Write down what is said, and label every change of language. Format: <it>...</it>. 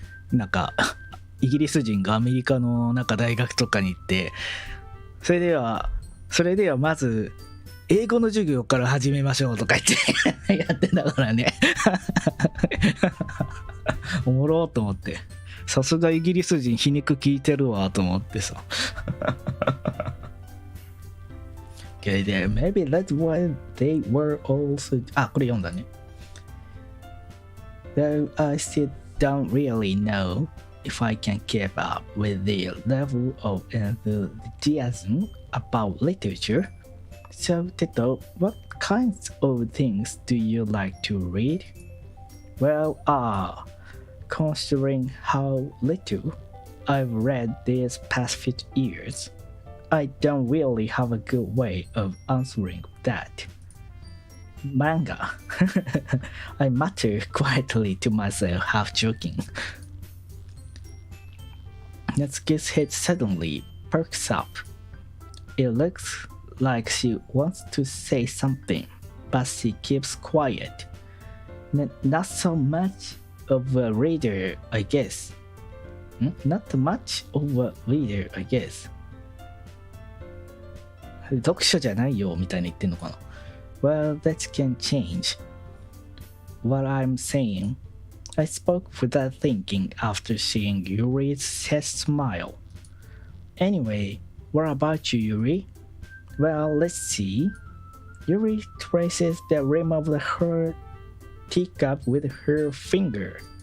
<ja>なんかイギリス人がアメリカのなんか大学とかに行って、それではまず英語の授業から始めましょうとか言ってやってたからねおもろーと思って、さすがイギリス人皮肉聞いてるわと思ってさ</ja> <en>Okay, there, maybe that's why they were also</en> <ja>これ読んだね。</ja> <en>Though I still don't really know if I can keep up with their level of enthusiasm about literature. So, Teto, what kinds of things do you like to read? Well, considering how little I've read these past few years, I don't really have a good way of answering that. Manga. I mutter quietly to myself, half joking. Natsuki's head suddenly perks up. It looks like she wants to say something, but she keeps quiet. Not so much of a reader, I guess. Not much of a reader, I guess.</en> <ja>読書じゃないよみたいに言ってんのかな。</ja> <en>Well, that can change. What I'm saying, I spoke without thinking after seeing Yuri's sad smile. Anyway, what about you, Yuri? Well, let's see. Yuri traces the rim of her teacup with her finger.</en>